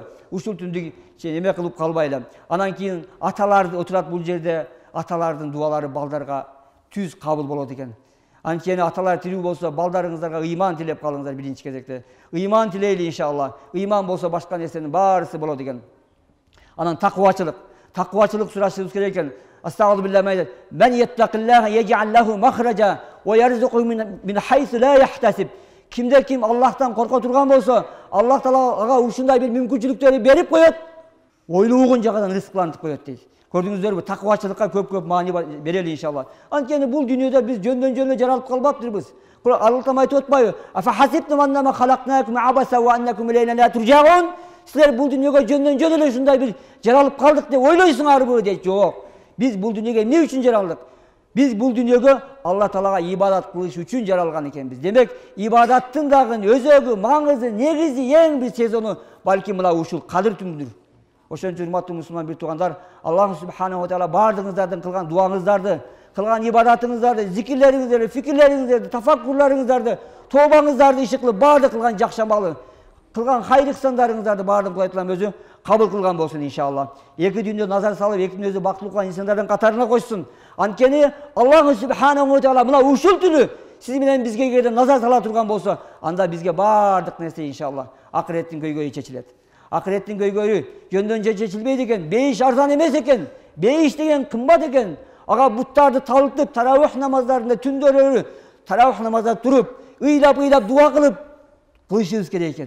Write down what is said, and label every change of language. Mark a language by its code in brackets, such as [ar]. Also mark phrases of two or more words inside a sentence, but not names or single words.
[ky] Ушул түндү эме кылып калбайлы. Анан кийин аталар отурат бул жерде, аталардын дуалары балдарга түз кабыл болот экен. Анткени аталар тирүү болсо балдарыңыздарга ыйман тилеп калыңыздар биринчи кезекте. Ыйман тилейли иншалла. Ыйман болсо башка нерсенин баарысы болот экен. Анан такыбачылык. Такыбачылык сурашыбыз керек экен. [ar] أستغفر الله. من يتق الله يجعل له مخرجا ويرزقه من حيث لا يحتسب. [ky] Кимде ким Аллахтан корко турган болсо, Аллах Таала ага ушундай бир мүмкүнчүлүктөрдү берип коет. Ойлогон жагынан рызыклантып коет дейт. Көрдүңүздөрбү? Такыбачылыкка көп маани берели иншалла. Анткени бул дүйнөдө биз жөндөн жаралып калбаптырбыз. Алла Таала айтып атпайбы? [ar] أفحسبتم أنما خلقناكم عبثا وأنكم إلينا لا ترجعون. [ky] Силер бул дүйнөгө жөндөн эле ушундай бир жаралып калдык деп ойлойсуңарбы дейт. Жок. Биз бул дүйнөгө эмне үчүн жаралдык? Биз бул дүйнөгө Алла Таалага ибадат кылыш үчүн жаралган экенбиз. Демек, ибадаттын дагы өзөгү, маңызы, негизи, эң бир сезону балким мына ушул кадыр түндүр. Ошон үчүн урматтуу мусулман бир туугандар, [ar] الله سبحانه وتعالى [ky] бардыгыңыздардын кылган дуаңыздарды, кылган ибадатыңыздарды, зикирлериңиздерди, фикирлериңиздерди, тафаккурларыңыздарды, тообаңыздарды иши кылып бардык кылган жакшы амалы, кылган хайыр ихсандарыңыздарды бардык Кудай Таалам өзү кабыл кылган болсун иншалла. Эки дүйнөдө назар салып, экинин өзү бактылуу кылган инсандардын катарына койсун. Анткени [ar] الله سبحانه وتعالى [ky] мына ушул түнү сиз менен бизге эгерде назар сала турган болсо, анда бизге бардык нерсе иншалла акыреттин көйгөйү чечилет. Акыреттин көйгөйү жөндөн чечилбейт экен. Бейиш арзан эмес экен. Бейиш деген кымбат экен. Ага буттарды талытып, таравих намаздарында түндөрү таравих намазда туруп, ыйлап дуа кылып кылышыбыз керек экен.